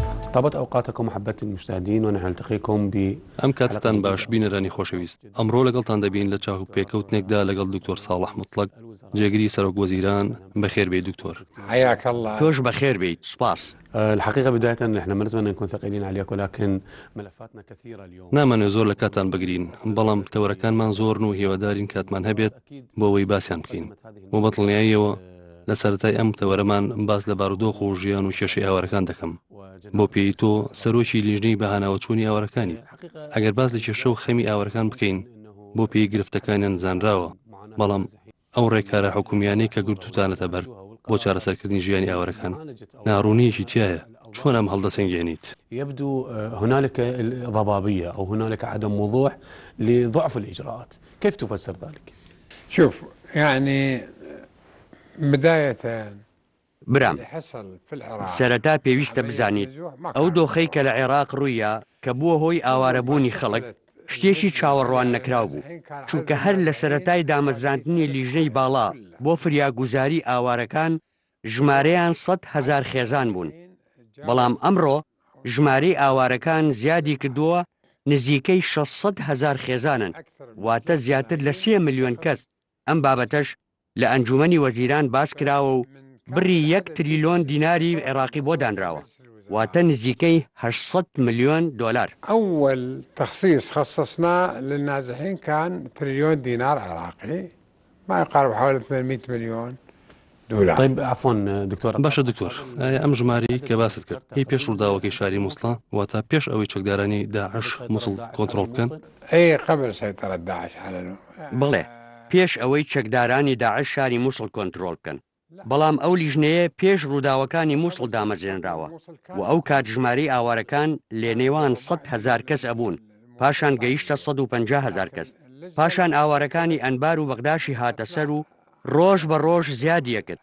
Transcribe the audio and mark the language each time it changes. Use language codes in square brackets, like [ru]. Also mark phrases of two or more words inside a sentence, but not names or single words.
[ar] طابت أوقاتكم محبتي المشاهدين ونحن نلتقيكم [ckb] ئەم کاتتان باش بینەرانی خۆشەویست. ئەمڕۆ لەگەڵتان دەبین لە چاو پێکەوتنێکدا لەگەڵ دکتۆر ساڵح مطلق جێگیری سەرۆک وەزیران. بەخێر بێ دکتۆر. [ar] حياك الله. [ckb] توش بخير بيت سباس. [ar] الحقيقة بداية نحن ما نتمنى نكون ثقيلين عليك ولكن ملفاتنا كثيرة اليوم. [ckb] نامانێ زۆر لە کاتان بگرین بەڵام تەوەرەکانمان زۆرن و هێوادارین کاتمان هەبێت بۆ ئەوەی باسییان بکەین بۆ بەدڵنیاییەوە لە سەرەتای ئەم تەوەرەمان باس لە بارودۆخ و ژیان و کێشەی ئاوارەکان دەکەم بۆ پێی تۆ سەرۆکی لیژنەی بەهاناوەچوونی ئاوارەکانی. ئەگەر باس لە کێشە و خەمی ئاوارەکان بکەین بۆ پێی گرفتەکانیان زانراوە بەڵام ئەو ڕێکارە حکومیانەی کە گرتوتانەتە بەر بۆ چارەسەرکردنی ژیانی ئاوارەکان ناڕوونیەکی تایە. چۆن ئەم هەڵدەسەنگێنیت؟ [ar] يبدو هنالك ضبابية أو هنالك عدم وضوح لضعف الإجراءات. كيف تفسر ذلك؟ شوف يعني بداية برام حصل في العراق [ckb] سەرەتا پێویستە بزانیت ئەو دۆخەی کە لە عێراق ڕوویە کە بووە هۆی ئاوارەبوونی خەڵک شتێکی چاوەڕوان نەکراو بوو چونکە هەر لە سەرەتای دامەزراندنی لیژنەی باڵا بۆ فریاگوزاری ئاوارەکان ژمارەیان 100,000 خێزان بوون بەڵام ئەمڕۆ ژمارەی ئاوارەکان زیادی کردووە نزیکەی 600,000 خێزانن واتە زیاتر لە 3 ملیۆن کەس. ئەم بابەتەش لە ئەنجومەنی وەزیران باس کراوە و بڕی 1 تریلیۆن دیناری عێراقی بۆ دانراوە واتە نزیکەی 800 ملیۆن دلار. [ar] أول تخصيص خصصناه للنازحين كان تريليون دينار عراقي ما يقارب حوالي 800 مليون دولار. طيب عفوا دكتور. [ckb] باشە دکتۆر ئەم ژماری کە باست کرد هی پێش ڕووداوەکەی شاری مووسڵا واتە پێش ئەوەی چەکدارانی داعش مووسڵ کۆنتڕۆڵ بکەن؟ [ar] أي قبل سيطرة داعش على [ckb] بڵێ پێش ئەوەی چەکدارانی داعش شاری مووسڵ کۆنتڕۆڵ بکەن بەڵام ئەو لیژنەیە پێش ڕووداوەکانی مووسڵ دامەزرێنراوە و ئەو کات ژمارەی ئاوارەکان لێ نێوان 100,000 کەس ئەبوون پاشان گەیشتە 150,000 کەس پاشان ئاوارەکانی ئەنبار و بەغداشی هاتە سەر و ڕۆژ بە ڕۆژ زیادیە کرد.